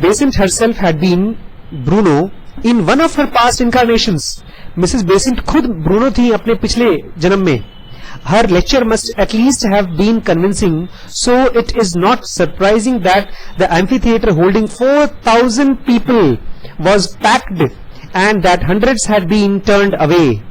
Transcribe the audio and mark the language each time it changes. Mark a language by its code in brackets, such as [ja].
[en] Besant herself had been Bruno in one of her past incarnations, Mrs. [hi] Besant खुद Bruno थी अपने पिछले जन्म में। [en] Her lecture must at least have been convincing, so it is not surprising that the amphitheater holding 4,000 people was packed and that hundreds had been turned away.